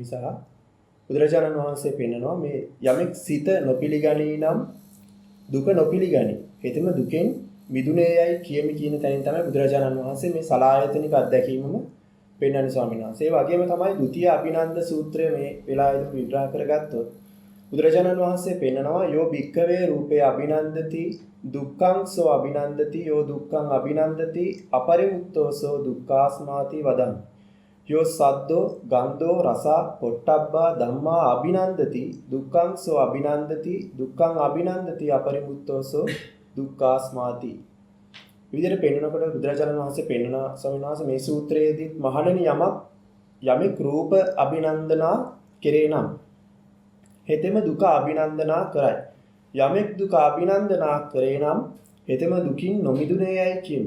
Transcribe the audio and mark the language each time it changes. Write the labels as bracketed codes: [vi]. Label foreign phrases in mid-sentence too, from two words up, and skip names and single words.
[si] සහ බුදුරජාණන් වහන්සේ පෙන්නනවා මේ යමෙක් සිත නොපිළිගනී නම් දුක නොපිළිගනී. හෙතෙම දුකෙන් මිදුනේයයි කියමි කියන තැනින් තමයි බුදුරජාණන් වහන්සේ මේ සලායතනික අත්දැකීමම පෙන්වන්නේ ස්වාමීන් වහන්සේ. ඒ වගේම තමයි ဒုတိ ය අභිනන්ද සූත්‍රය මේ වෙලාවේදී විග්‍රහ කරගත්තොත් බුදුරජාණන් වහන්සේ පෙන්නනවා [pi] යෝ භික්ඛවේ රූපේ අභිනන්දති දුක්ඛං සෝ අභිනන්දති යෝ දුක්ඛං අභිනන්දති අපරිමුක්තෝ සෝ දුක්ඛාස්මාති වදං යෝ සද්දෝ ගන්ධෝ රස පොට්ටබ්බා ධම්මා අභිනන්දති දුක්ඛං සෝ අභිනන්දති දුක්ඛං අභිනන්දති අපරිමුක්තෝ සෝ දුක්ඛාස්මාති. [si] විදිහට පෙන්වනකොට බුදුරජාණන් වහන්සේ පෙන්වන ස්වාමීන් වහන්සේ මේ සූත්‍රයේදී මහණෙනි යමෙක් රූප අභිනන්දනා කෙරේ නම් හෙතෙම දුක අභිනන්දනා කරයි. යමෙක් දුක අභිනන්දනා කරේ නම් හෙතෙම දුකින් නොමිදුනේයයි කියමි.